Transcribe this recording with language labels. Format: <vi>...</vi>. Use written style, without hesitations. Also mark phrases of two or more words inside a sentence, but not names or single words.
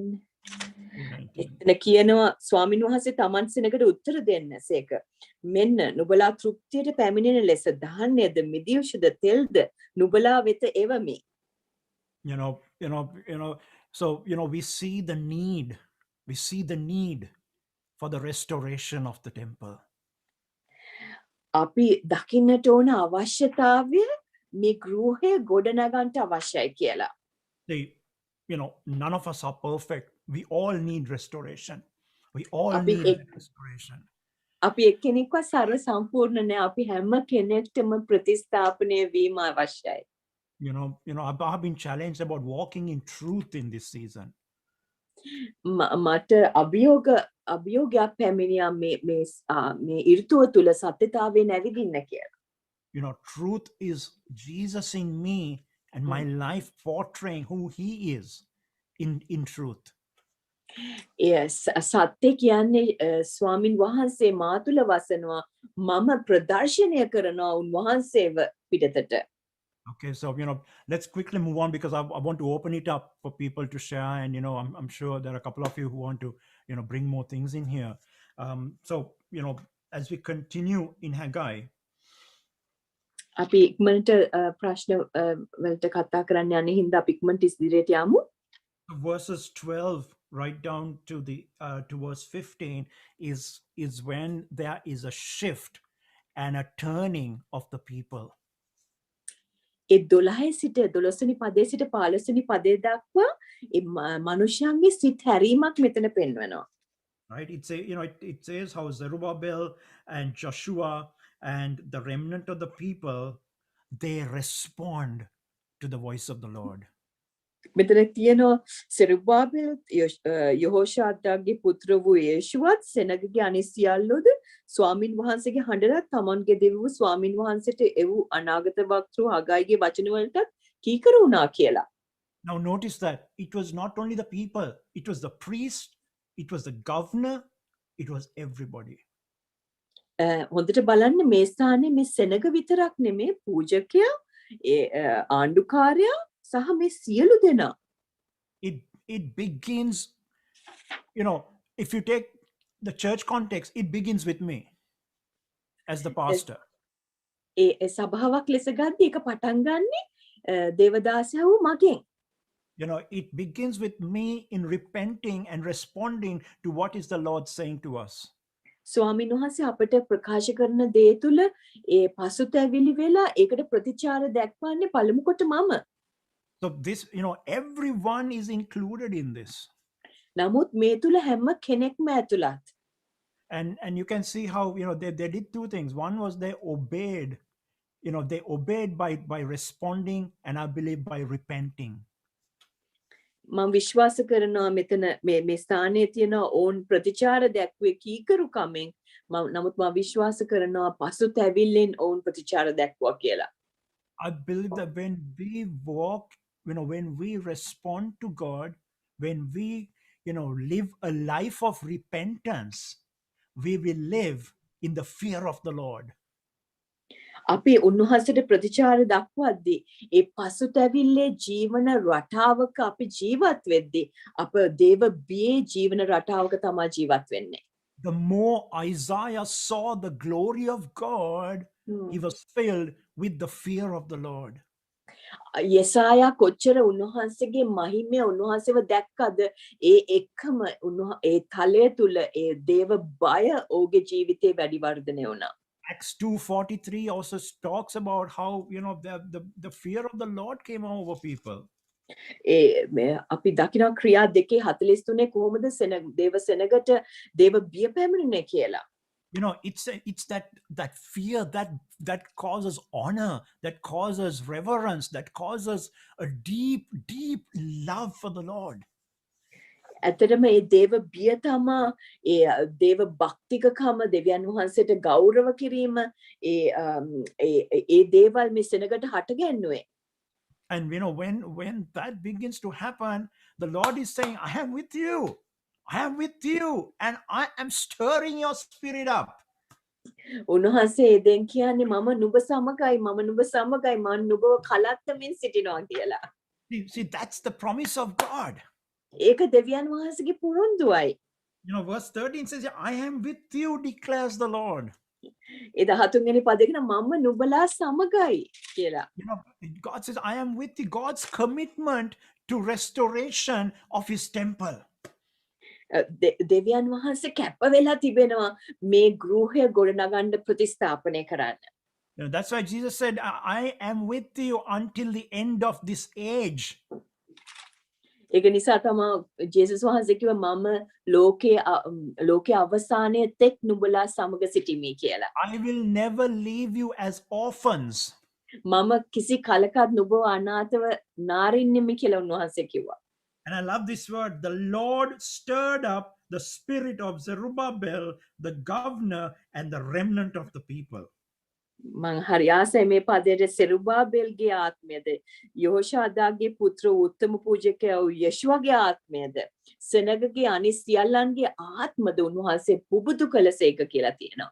<si>එතන කියනවා ස්වාමීන් වහන්සේ තමන් සෙනගට උත්තර දෙන්නසේක. මෙන්න නුඹලා තෘප්තියට පැමිණෙන ලෙස ධාන්‍යද මිදියුෂද තෙල්ද නුඹලා වෙත එවමි.</si> <en>So we see the need. We see the need for the restoration of the temple.</en> <si>අපි දකින්නට ඕන අවශ්‍යතාවය මේ ගෘහය ගොඩනගන්නට අවශ්‍යයි කියලා.</si> <en>None of us are perfect. We all need restoration. We all need restoration.</en> <si>අපි එක්කෙනෙක්ව සර්ව සම්පූර්ණ නෑ. අපි හැම කෙනෙක්ටම ප්‍රතිස්ථාපනය වීම අවශ්‍යයි.</si> <en>I've been challenged about walking in truth in this season.</en> <si>මට අභියෝගයක් පැමිණියා මේ ඍතුව තුල සත්‍යතාවයෙන් ඇවිදින්න කියලා.</si> <en>Truth is Jesus in me and my life portraying who he is in truth. Yes,</en> <si>සත්‍ය කියන්නේ ස්වාමින් වහන්සේ මා තුල වසනවා මම ප්‍රදර්ශනය කරනවා උන්වහන්සේව පිටතට.</si> <en>Okay, so let's quickly move on because I want to open it up for people to share, and I'm sure there are a couple of you who want to bring more things in here. So as we continue in Haggai,</en> <si>අපි ඉක්මනට ප්‍රශ්න වලට කතා කරන්න යන්නේ හින්දා අපි ඉක්මනට ඉදිරියට යමු.</si> <en>Verses 12 right down to verse 15 is when there is a shift and a turning of the people.</en> <si>ඒ 12 සිට 12 පදේ සිට 15 පදේ දක්වා ඒ මනුෂ්‍යයන්ගේ සිත් හැරීමක් මෙතන පෙන්වනවා.</si> <en>Right, it says how Zerubbabel and Joshua and the remnant of the people, they respond to the voice of the Lord.</en> <si>මෙතන තියෙනවා සෙරුබාබෙල් යහෝෂාදාගේ පුත්‍ර වූ යේෂුවත් සෙනගගේ අනිත් සියල්ලෝද ස්වාමින් වහන්සේගේ හඬට තමන්ගේ දෙවිව් ස්වාමින් වහන්සේට එව් අනාගත වක්තෘ හගයිගේ වචන වලටත් කීකර වුණා කියලා.</si> <en>Now notice that it was not only the people, it was the priest, it was the governor, it was everybody.</en> <si>හොඳට බලන්න මේ ස්ථානයේ මේ සෙනග විතරක් නෙමේ පූජකයා ආණ්ඩුකාරයා සහ මේ සියලු දෙනා</si> <en>It begins, if you take the church context, it begins with me as the pastor.</en> <si>සභාවක් ලෙස ගද්දී ඒක පටන් ගන්නේ දේවදාසයා වූ මගෙන්.</si> <en>It begins with me in repenting and responding to what is the Lord saying to us.</en> <si>ස්වාමීන් වහන්සේ අපට ප්‍රකාශ කරන දේ තුළ ඒ පසුතැවිලි වෙලා ඒකට ප්‍රතිචාර දැක්වන්නේ පළමු කොට මම.</si> <en>So this, everyone is included in this.</en> <si>නමුත් මේ තුළ හැම කෙනෙක්ම ඇතුළත්.</si> <en>And you can see how, they did two things. One was they obeyed, they obeyed by responding, and I believe by repenting.</en> <si>මම විශ්වාස කරනවා මෙතන මේ ස්ථානයේ තියෙන ඕන් ප්‍රතිචාර දැක්වේ කීකරුකමෙන් නමුත් මම විශ්වාස කරනවා පසුතැවිල්ලෙන් ඕන් ප්‍රතිචාර දැක්වුවා කියලා.</si> <en>I believe that when we walk, when we respond to God, when we, live a life of repentance, we will live in the fear of the Lord.</en> <si>අපි උන්වහන්සේට ප්‍රතිචාර දක්වද්දී ඒ පසුතැවිල්ලේ ජීවන රටාවක අපි ජීවත් වෙද්දී අප දේව බියේ ජීවන රටාවක තමයි ජීවත් වෙන්නේ.</si> <en>The more Isaiah saw the glory of God, he was filled with the fear of the Lord.</en> <si>යෙසායා කොච්චර උන්වහන්සේගේ මහිමය උන්වහන්සේව දැක්කද ඒ එක්කම ඒ තලය තුල ඒ දේව බය ඔහුගේ ජීවිතේ වැඩි වර්ධනය වුණා.</si> <en>Acts 2:43 also talks about how, the fear of the Lord came over people.</en> <si>අපි දකිනවා ක්‍රියා 2:43 කොහොමද දේව සෙනගට දේව බිය පැමිණුනේ කියලා.</si> <en>It's that fear that causes honor, that causes reverence, that causes a deep love for the Lord.</en> <si>ඇත්තටම ඒ දේව බිය තමා ඒ දේව භක්තිකකම දෙවියන් වහන්සේට ගෞරව කිරීම ඒ දේවල් මේ සෙනගට හටගැන්නුවේ.</si> <en>And when that begins to happen, the Lord is saying, I am with you, and I am stirring your spirit up.</en> <si>උන්වහන්සේ එදෙන් කියන්නේ මම නුඹ සමගයි මම නුඹව කලත්තමින් සිටිනවා කියලා.</si> <en>See, that's the promise of God.</en> <si>ඒක දෙවියන් වහන්සේගේ පුරුන්දුවයි.</si> <en>Verse 13 says, I am with you, declares the Lord.</en> <si>ඒ 13 වෙනි පදේ කියන මම නුඹලා සමගයි කියලා.</si> <en>God says, I am with you. God's commitment to restoration of his temple.</en> <si>දෙවියන් වහන්සේ කැප වෙලා තිබෙනවා මේ ගෘහය ගොඩනගන්න ප්‍රතිස්ථාපනය කරන්න.</si> <en>That's why Jesus said, I am with you until the end of this age.</en> <si>ඒක නිසා තමයි ජේසුස් වහන්සේ කිව්වා මම ලෝකයේ අවසානයේ තෙක් නුඹලා සමග සිටිමි කියලා.</si> <en>I will never leave you as orphans.</en> <si>මම කිසි කලකත් නුඹව අනාථව නාරින්නෙමි කියලා උන්වහන්සේ කිව්වා.</si> <en>And I love this word. The Lord stirred up the spirit of Zerubbabel, the governor, and the remnant of the people.</en> <si>මං හරි ආසයි මේ පදයට සෙරුබාබෙල්ගේ ආත්මයද යහෝෂාදාගේ පුත්‍ර උත්තම පූජකයා වූ යෙෂුවගේ ආත්මයද සෙනගගේ අනිත් සියල්ලන්ගේ ආත්මද උන්වහන්සේ පුබුදු කළසේක කියලා තියෙනවා.</si>